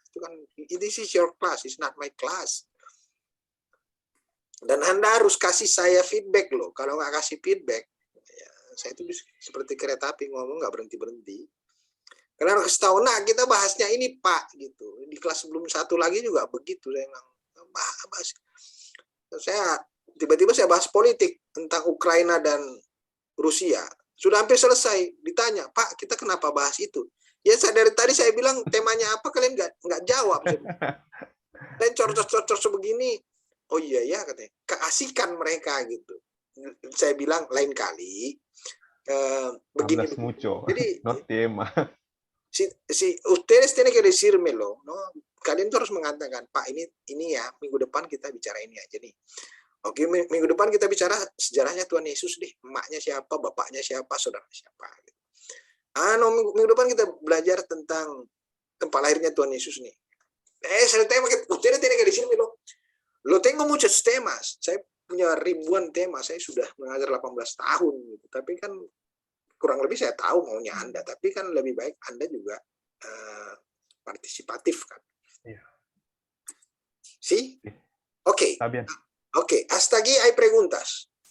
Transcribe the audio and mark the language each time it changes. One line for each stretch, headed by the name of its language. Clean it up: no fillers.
Indonesian: Itu kan,
English: this is your class, it's not my class.
Indonesian: Dan Anda harus kasih saya feedback loh. Kalau nggak kasih feedback, ya, saya itu seperti kereta api ngomong nggak berhenti-berhenti. Karena harus tahu, nah kita bahasnya ini Pak, gitu. Di kelas sebelum satu lagi juga begitu. Saya bilang, bahas. Saya tiba-tiba saya bahas politik tentang Ukraina dan Rusia. Sudah hampir selesai. Ditanya, Pak, kita kenapa bahas itu? Ya dari tadi saya bilang temanya apa, kalian nggak jawab. Dan cor-cor begini. Oh iya ya katanya. Keasikan mereka gitu. Saya bilang lain kali. Begini.
Spanish: Mucho.
Indonesian: Jadi
English: Not tema.
Spanish: Ustedes tienen que decírmelo, ¿no?
Indonesian: Kalian tuh harus mengatakan, Pak, ini ya minggu depan kita bicara ini aja nih. Oke, minggu depan kita bicara sejarahnya Tuhan Yesus deh. Emaknya siapa, bapaknya siapa, saudara siapa. Minggu depan kita belajar tentang tempat lahirnya Tuhan Yesus nih.
Spanish: El tema que ustedes tienen que decirme lo tengo muchos temas.
Indonesian: Saya punya ribuan tema. Saya sudah mengajar 18 tahun. Gitu. Tapi kan kurang lebih saya tahu maunya Anda. Tapi kan lebih baik Anda juga partisipatif kan. Iya.
Spanish: ¿Sí? Ok. Está bien. Ok, hasta aquí hay preguntas.